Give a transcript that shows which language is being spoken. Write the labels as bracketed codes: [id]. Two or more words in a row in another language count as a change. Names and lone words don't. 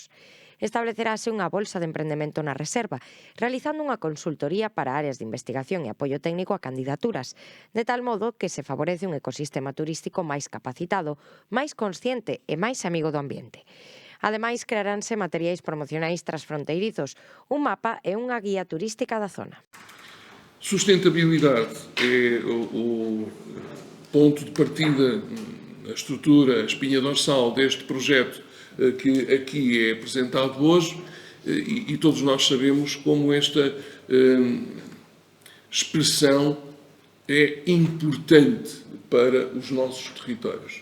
[gl] Establecerase unha bolsa de emprendemento na reserva, realizando unha consultoría para áreas de investigación e apoio técnico a candidaturas, de tal modo que se favorece un ecosistema turístico máis capacitado, máis consciente e máis amigo do ambiente. Ademais, crearánse materiais promocionais transfronteirizos, un mapa e unha guía turística da zona. [pt] Sustentabilidade é o ponto de partida, a estrutura, a espinha dorsal deste projeto que aqui é apresentado hoje e todos nós sabemos como esta expressão é importante para os nossos territórios.